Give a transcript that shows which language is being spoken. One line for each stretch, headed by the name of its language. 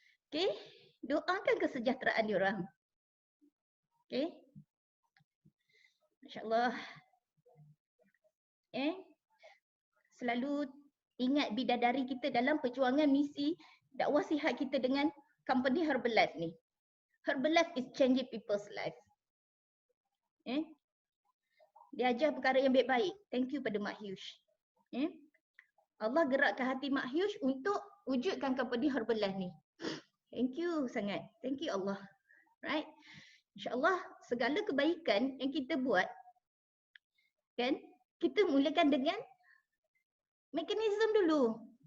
Malay: Okay, doakan kesejahteraan diorang. Okay. InsyaAllah. Selalu ingat bidadari kita dalam perjuangan misi dakwah sihat kita dengan company Herbalife ni.
English: Herbalife is changing people's life.
Malay: Dia ajar perkara yang baik-baik.
English: Thank you
Malay: pada Mak Hyush. Allah gerakkan hati Mak Hyush untuk wujudkan company Herbalife ni. Thank you sangat. Thank you Allah. Right? InsyaAllah segala kebaikan yang kita buat, kan, kita mulakan dengan mekanisme dulu.